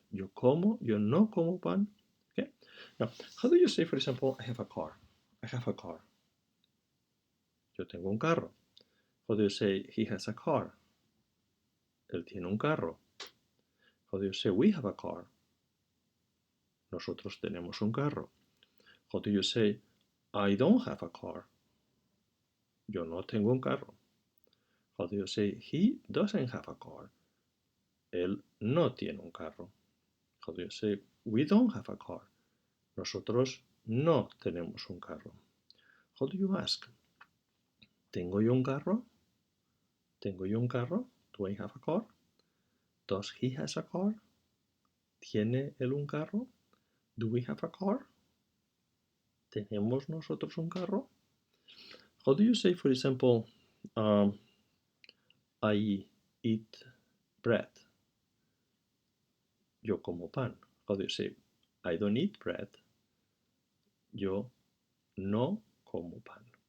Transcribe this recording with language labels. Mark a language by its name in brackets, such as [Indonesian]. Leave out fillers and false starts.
[Spanish] Yo no como pan. [English] Okay. Now, how do you say, for example, I have a car? I have a car. [Spanish] Yo tengo un carro. [English] How do you say he has a car? [Spanish] Él tiene un carro. [English] How do you say we have a car? [Spanish] Nosotros tenemos un carro. [English] How do you say I don't have a car? [Spanish] Yo no tengo un carro. [English] How do you say he doesn't have a car? [Spanish] Él no tiene un carro. [English] How do you say we don't have a car? [Spanish] Nosotros no tenemos un carro. [English] How do you ask? [Spanish] ¿Tengo yo un carro? [English] ¿Tengo yo un carro? Do I have a car? Does he has a car? [Spanish] ¿Tiene él un carro? [English] Do we have a car? [Spanish] ¿Tenemos nosotros un carro? [English] How do you say, for example, I eat bread? [Spanish] Yo como pan. [English] How do you say, I don't eat bread? [Spanish] Yo no como pan.